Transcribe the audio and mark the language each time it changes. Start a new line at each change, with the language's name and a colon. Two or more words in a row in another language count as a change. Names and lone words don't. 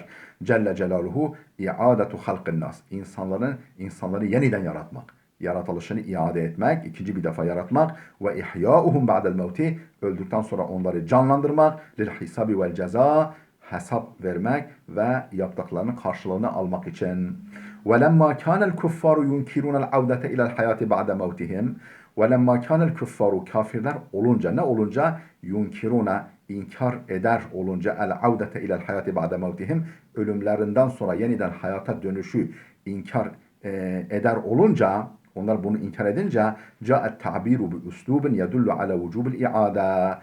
Arabic: جل جلاله إعادة خلق الناس.
Turkish: İnsanları yeniden yaratmak, yaratılışını iade etmek, ikinci bir defa yaratmak, ve
Arabic: إحياؤهم بعد الموت,
Turkish: öldükten sonra onları canlandırmak,
Arabic: للحساب والجزاء,
Turkish: hesap vermek ve yaptıklarının karşılığını almak için.
Arabic: وَلَمَّا كَانَ الْكُفَّارُ يُنْكِرُونَ الْعَوْدَةَ اِلَى الْحَيَاةِ بَعْدَ مَوْتِهِمْ. وَلَمَّا كَانَ الْكُفَّارُ,
Turkish: kafirler olunca, ne olunca? Yunkiruna, inkar eder olunca,
Arabic: العودة إلى الحياة بعد موتهم,
Turkish: ölümlerinden sonra yeniden hayata dönüşü inkar eder olunca, onlar bunu inkar edince,
Arabic: جاءت التعبير بأسلوب يدل على وجوب الإعادة.